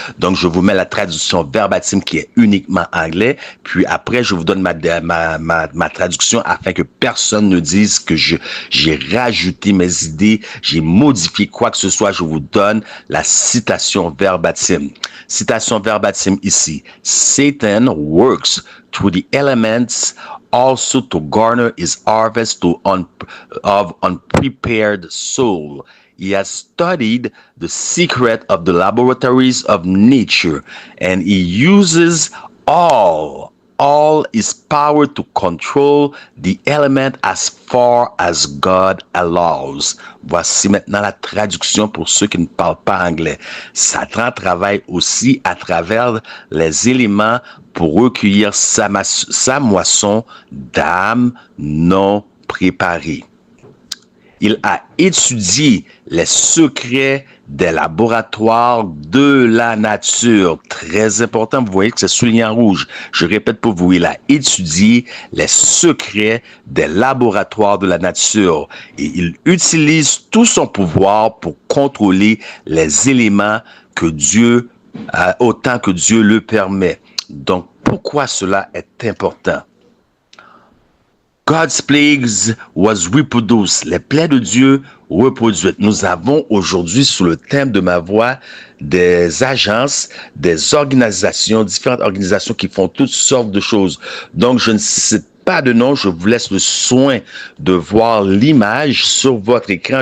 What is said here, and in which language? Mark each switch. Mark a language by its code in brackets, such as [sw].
[fr] Donc, je vous mets la traduction verbatim qui est uniquement anglais. Puis après, je vous donne ma traduction afin que personne ne dise que j'ai rajouté mes idées, j'ai modifié quoi que ce soit. Je vous donne la citation verbatim. Citation verbatim ici. [en] Satan works through the elements also to garner his harvest of unprepared soul. He has studied the secret of the laboratories of nature, and he uses all his power to control the element as far as God allows. [fr] Voici maintenant la traduction pour ceux qui ne parlent pas anglais. Satan travaille aussi à travers les éléments pour recueillir sa moisson d'âmes non préparées. Il a étudié les secrets des laboratoires de la nature. Très important, vous voyez que c'est souligné en rouge. Je répète pour vous, il a étudié les secrets des laboratoires de la nature. Et il utilise tout son pouvoir pour contrôler les éléments que Dieu, autant que Dieu le permet. Donc, pourquoi cela est important? [en] God's plagues was reproduced. [fr] Les plaies de Dieu reproduites. Nous avons aujourd'hui, sous le thème de ma voix, des agences, des organisations, différentes organisations qui font toutes sortes de choses. Donc, je ne sais pas de nom, je vous laisse le soin de voir l'image sur votre écran.